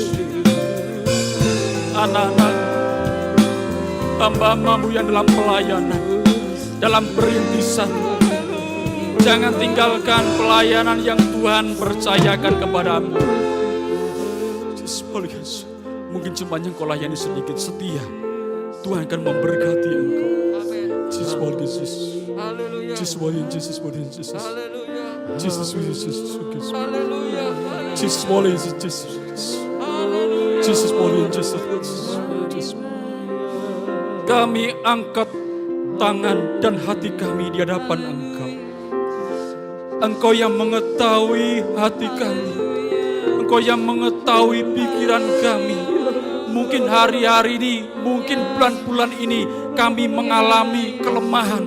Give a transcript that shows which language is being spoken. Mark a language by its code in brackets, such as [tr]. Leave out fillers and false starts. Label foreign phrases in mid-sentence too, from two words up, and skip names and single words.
[id] Anak-anak hamba-Mu yang dalam pelayanan, dalam perintisan, jangan tinggalkan pelayanan yang Tuhan percayakan kepadamu. Mungkin cuma yang kau layani sedikit, setia, Tuhan akan memberkati engkau. Jesus, Jesus. Haleluya. Jesus, Jesus, Jesus. Haleluya. Jesus, Jesus, Jesus. Haleluya. Jesus, Jesus, Jesus. Haleluya. Jesus, Holy Jesus, Jesus. Kami angkat tangan dan hati kami di hadapan Engkau. Engkau yang mengetahui hati kami. Engkau yang mengetahui pikiran kami. Mungkin hari-hari ini, mungkin bulan-bulan ini kami mengalami kelemahan.